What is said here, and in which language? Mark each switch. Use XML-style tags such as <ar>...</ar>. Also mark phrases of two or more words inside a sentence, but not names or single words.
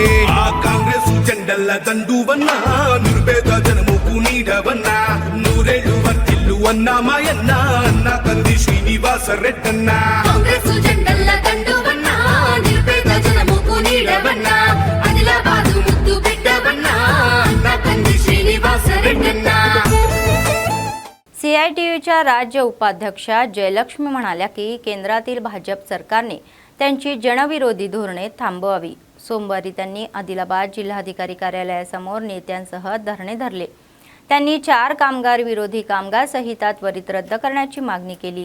<te>ఆ కాంగ్రెస్ జెండల్ల దండువన్నా, నిరుపేద జనముకు నీడవన్నా, నూరేళ్లు వర్తిల్లు అన్నా మాయన్న, అన్న కంది శ్రీనివాస రెడ్డన్నా. కాంగ్రెస్ జెండల్ల దండువన్నా, నిరుపేద జనముకు నీడవన్నా, ఆదిలాబాదు ముద్దు బిడ్డవన్నా, అన్న కంది శ్రీనివాస రెడ్డన్నా.</te> <mr>CITUच्या राज्य उपाध्यक्षा जयलक्ष्मी म्हणाल्या की केंद्रातील भाजप सरकारने त्यांची जनविरोधी धोरणे थांबवावी. सोमवारी त्यांनी आदिलाबाद जिल्हाधिकारी कार्यालयासमोर नेत्यांसह धरणे धरले. त्यांनी 4 कामगार विरोधी कामगार संहिता त्वरित रद्द करण्याची मागणी केली.</mr>